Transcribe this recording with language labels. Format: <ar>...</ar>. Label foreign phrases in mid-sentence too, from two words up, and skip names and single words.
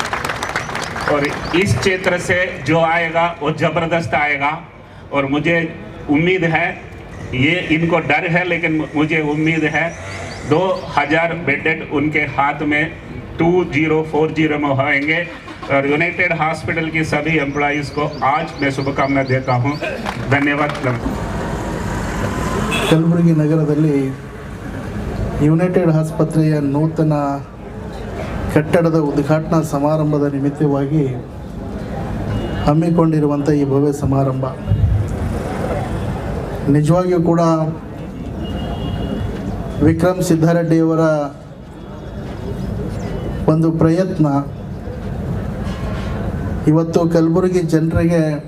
<hi>और इस क्षेत्र से जो आएगा वो ज़बरदस्त आएगा, और मुझे उम्मीद है, ये इनको डर है लेकिन मुझे उम्मीद है 2000 बेडेड उनके हाथ में 2040 में होंगे। और यूनाइटेड हॉस्पिटल की सभी एम्प्लॉइज़ को आज मैं शुभकामना देता हूँ। धन्यवाद।</hi> <kn>ಕಲಬುರಗಿ ನಗರದಲ್ಲಿ ಯುನೈಟೆಡ್ ಆಸ್ಪತ್ರೆಯ ನೂತನ ಕಟ್ಟಡದ ಉದ್ಘಾಟನಾ ಸಮಾರಂಭದ ನಿಮಿತ್ತವಾಗಿ ಹಮ್ಮಿಕೊಂಡಿರುವಂಥ ಈ ಭವ್ಯ ಸಮಾರಂಭ ನಿಜವಾಗಿಯೂ ಕೂಡ ವಿಕ್ರಮ್ ಸಿದ್ದಾರೆಡ್ಡಿಯವರ ಒಂದು ಪ್ರಯತ್ನ ಇವತ್ತು ಕಲಬುರಗಿ ಜನರಿಗೆ</kn>